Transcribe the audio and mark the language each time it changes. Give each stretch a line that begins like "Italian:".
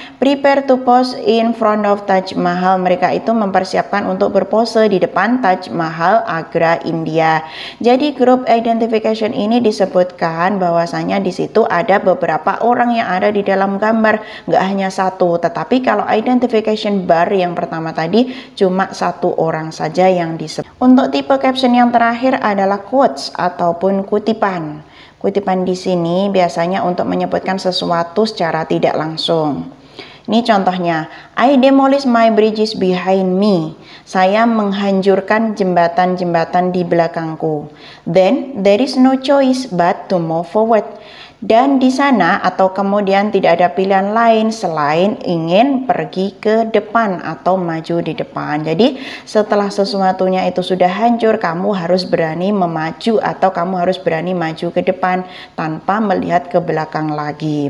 English: Prepare to pose in front of Taj Mahal.
Indonesian: Mereka itu mempersiapkan untuk berpose di depan Taj Mahal, Agra, India. Jadi group identification ini disebutkan bahwasanya di situ ada beberapa orang yang ada di dalam gambar, nggak hanya satu. Tetapi kalau identification bar yang pertama tadi cuma satu orang saja yang disebut. Untuk tipe caption yang terakhir adalah quotes ataupun kutipan. Kutipan di sini biasanya untuk menyebutkan sesuatu secara tidak langsung. Ini contohnya,
English: I demolish my bridges behind me.
Indonesian: Saya menghancurkan jembatan-jembatan di belakangku.
English: Then there is no choice but to move forward.
Indonesian: Dan di sana atau kemudian tidak ada pilihan lain selain ingin pergi ke depan atau maju di depan. Jadi setelah sesuatunya itu sudah hancur, kamu harus berani memaju atau kamu harus berani maju ke depan tanpa melihat ke belakang lagi.